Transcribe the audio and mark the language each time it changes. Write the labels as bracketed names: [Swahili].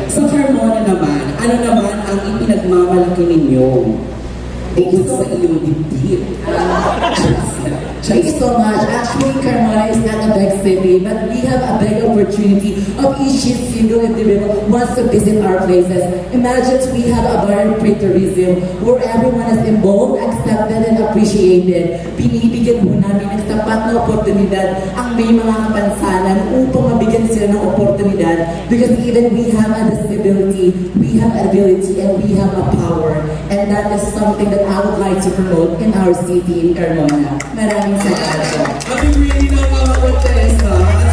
[Filipino] Sa Carmona naman, ano naman ang ipinagmamalaki ninyo? Bukod sa iyong dibdib. [English] Thank you so much. Actually, Carmona is not a big city, but we have a big opportunity of each single individual wants to visit our places. Imagine we have a vibrant tourism where everyone is involved, accepted, and appreciated. [Filipino] Binibigyan po namin ng sapat na oportunidad ang may mga kapansanan upang mabigyan sila ng oportunidad [English] because even we have a disability, we have ability, and we have a power. And that is something that I would like to promote in our city in Carmona. [Filipino] Maraming salamat po. [English] Happy reading ng mga contestants.